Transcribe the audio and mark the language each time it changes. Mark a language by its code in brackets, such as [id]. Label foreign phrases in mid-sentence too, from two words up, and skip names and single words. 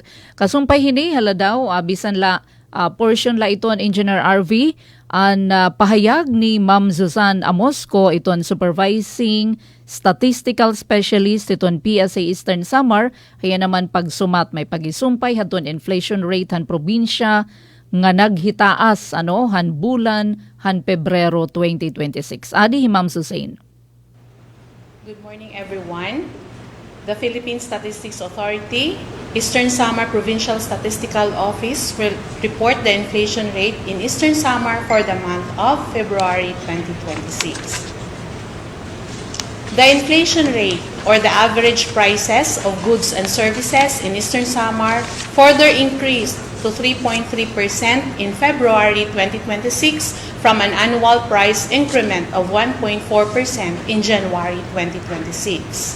[war] Kasumpay hini hala daw bisan la portion la iton Engineer RV ang pahayag ni Ma'am Susan Amosco iton [en] supervising statistical specialist [war] iton PSA Eastern Samar kaya naman pagsumat may pagisumpay haton [en] inflation rate [war] han probinsya nga naghitaas han bulan han Pebrero 2026. Adi Ma'am Susan. [en] Good morning, everyone. The Philippine Statistics Authority, Eastern Samar Provincial Statistical Office will report the inflation rate in Eastern Samar for the month of February 2026. The inflation rate, or the average prices of goods and services in Eastern Samar, further increased to 3.3% in February 2026 from an annual price increment of 1.4% in January 2026.